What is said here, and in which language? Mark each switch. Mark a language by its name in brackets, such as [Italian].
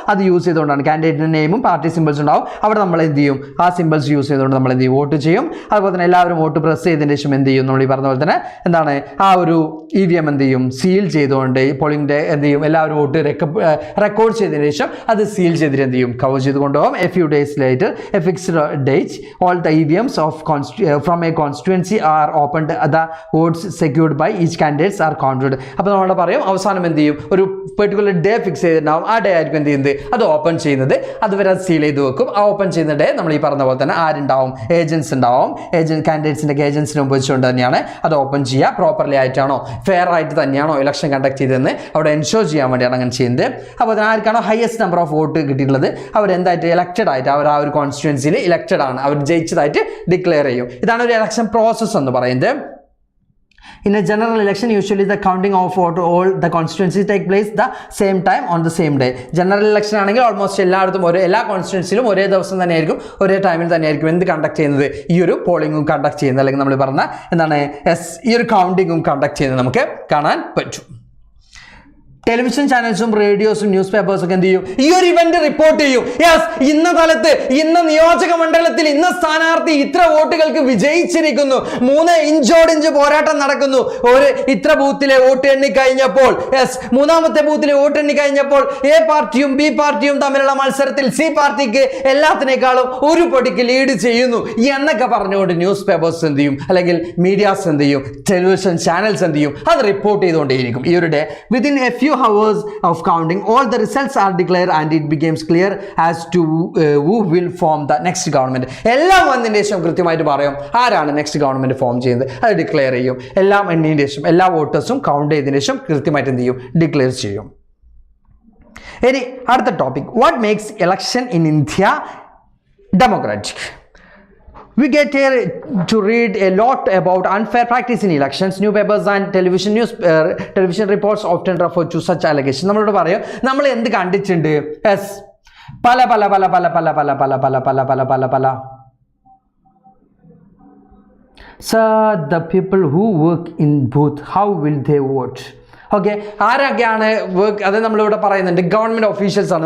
[Malayalam] അത് യൂസ് ചെയ്തുകൊണ്ടാണ് കാൻഡിഡേറ്റിന്റെ നെയിമും പാർട്ടി സിമ്പിൾസ് ഉണ്ടാവും. അവിടെ നമ്മൾ എന്ത് ചെയ്യും, ആ സിമ്പിൾസ് യൂസ് ചെയ്തുകൊണ്ട് നമ്മൾ എന്ത് ചെയ്യും, വോട്ട് ചെയ്യും. അതുപോലെ തന്നെ എല്ലാവരും വോട്ട് പ്രസ് ചെയ്തതിന് ശേഷം എന്ത് ചെയ്യും, നമ്മൾ ഈ പറഞ്ഞ പോലെ തന്നെ എന്താണ് ആ ഒരു EVM എന്ത് ചെയ്യും, സീൽ ചെയ്തുകൊണ്ട് പോളിംഗ് ഡേ എന്ത് ചെയ്യും, എല്ലാവരും വോട്ട് റെക്കോർഡ് ചെയ്തതിന് ശേഷം അത് സീൽ ചെയ്തിട്ട് എന്ത് ചെയ്യും, കവർ ചെയ്ത് കൊണ്ടുപോകും. [English] A few days later, a fixed date, all the EVMs from a constituency are opened. The votes secured by each candidates are counted. [Malayalam] അപ്പോൾ നമ്മൾ പറയും അവസാനം എന്ത് ചെയ്യും, ഒരു പെർട്ടിക്കുലർ ഡേ ഫിക്സ് ചെയ്തിട്ടുണ്ടാവും. ആ ഡേ ആയിരിക്കും എന്ത് ചെയ്യുന്നത്, അത് ഓപ്പൺ ചെയ്യുന്നത്. അതുവരെ അത് സീൽ ചെയ്ത് വെക്കും. ആ ഓപ്പൺ ചെയ്യുന്ന ഡേ നമ്മൾ ഈ പറഞ്ഞ പോലെ തന്നെ ആരുണ്ടാവും, ഏജൻസ് ഉണ്ടാവും. കാൻഡിഡേറ്റ്സിൻ്റെ ഏജൻസിനെ ഉപയോഗിച്ചുകൊണ്ട് തന്നെയാണ് അത് ഓപ്പൺ ചെയ്യുക. പ്രോപ്പർലി ആയിട്ടാണോ, ഫെയർ ആയിട്ട് തന്നെയാണോ ഇലക്ഷൻ കണ്ടക്ട് ചെയ്തതെന്ന് അവിടെ എൻഷുർ ചെയ്യാൻ വേണ്ടിയാണ് അങ്ങനെ ചെയ്യുന്നത്. അപ്പോൾ അതിന് ആർക്കാണോ ഹയസ്റ്റ് നമ്പർ ഓഫ് വോട്ട് കിട്ടിയിട്ടുള്ളത് അവരെന്തായിട്ട് ഇലക്റ്റഡ് ആയിട്ട് അവർ ആ ഒരു കോൺസ്റ്റിറ്റ്യുവൻസിയിൽ ഇലക്റ്റഡ് ആണ്, അവർ ജയിച്ചതായിട്ട് ഡിക്ലെയർ ചെയ്യും. ഇതാണ് ഒരു ഇലക്ഷൻ പ്രോസസ്സ് എന്ന് പറയുന്നത്. [English] In a general election, usually the counting of vote all the constituencies take place the same time on the same day. [Malayalam] General election ആണെങ്കിൽ ഓൾമോസ്റ്റ് എല്ലായിടത്തും എല്ലാ കോൺസ്റ്റിറ്റ്യുവൻസിലും ഒരേ ദിവസം തന്നെയായിരിക്കും, ഒരേ ടൈമിൽ തന്നെയായിരിക്കും എന്ത് കണ്ടക്ട് ചെയ്യുന്നത്, ഈ ഒരു പോളിംഗും കണ്ടക്ട് ചെയ്യുന്നത്, അല്ലെങ്കിൽ നമ്മൾ പറഞ്ഞ എന്താണ് ഈ ഒരു കൗണ്ടിങ്ങും കണ്ടക്ട് ചെയ്യുന്നത് നമുക്ക് കാണാൻ പറ്റും. ടെലിവിഷൻ ചാനൽസും റേഡിയോസും ന്യൂസ് പേപ്പേഴ്സും ഒക്കെ എന്ത് ചെയ്യും, ഈ ഒരു ഇവന്റ് റിപ്പോർട്ട് ചെയ്യും. യെസ്, ഇന്ന കാലത്ത് ഇന്ന നിയോജക മണ്ഡലത്തിൽ ഇന്ന സ്ഥാനാർത്ഥി ഇത്ര വോട്ടുകൾക്ക് വിജയിച്ചിരിക്കുന്നു, 3 ഇഞ്ചോടിഞ്ച് പോരാട്ടം നടക്കുന്നു, ഇത്ര ബൂത്തിലെ വോട്ട് എണ്ണി കഴിഞ്ഞപ്പോൾ, യെസ് മൂന്നാമത്തെ ബൂത്തിലെ വോട്ട് എണ്ണി കഴിഞ്ഞപ്പോൾ A പാർട്ടിയും B പാർട്ടിയും തമ്മിലുള്ള മത്സരത്തിൽ C പാർട്ടിക്ക് എല്ലാത്തിനേക്കാളും ഒരു പടിക്ക് ലീഡ് ചെയ്യുന്നു എന്നൊക്കെ പറഞ്ഞുകൊണ്ട് ന്യൂസ് പേപ്പേഴ്സ് എന്ത് ചെയ്യും, അല്ലെങ്കിൽ മീഡിയാസ് എന്ത് ചെയ്യും, ടെലിവിഷൻ ചാനൽസ് എന്ത് ചെയ്യും, അത് റിപ്പോർട്ട് ചെയ്തുകൊണ്ടേയിരിക്കും. ഈ ഒരു [English] Day within a few hours of counting, all the results are declared and it becomes clear as to who will form the next government. [Malayalam] എല്ലാം വന്നതിന് ശേഷം കൃത്യമായിട്ട് പറയും ആരാണ് നെക്സ്റ്റ് ഗവൺമെന്റ് ഫോം ചെയ്യുന്നത്, അത് ഡിക്ലെയർ ചെയ്യും. എല്ലാം എണ്ണിയതിന് ശേഷം എല്ലാ വോട്ടേഴ്സും കൗണ്ട് ചെയ്തതിന് ശേഷം കൃത്യമായിട്ട് എന്ത് ചെയ്യും, ഡിക്ലെയർ ചെയ്യും. ഇനി അടുത്ത topic, [English] What makes election in India democratic. We get here to read a lot about unfair practice in elections. Newspapers and television reports often refer to such allegations. [Malayalam] നമ്മളോട് പറയും നമ്മൾ എന്ത് കണ്ടിട്ടുണ്ട്, യെസ് പല പല പല പല പല പല പല പല പല പല പല പല [English] So the people who work in booth, how will they vote? [Malayalam] Okay, ആരൊക്കെയാണ് വർക്ക്, അത് നമ്മളിവിടെ പറയുന്നുണ്ട് ഗവൺമെൻറ് ഒഫീഷ്യൽസ് ആണ്.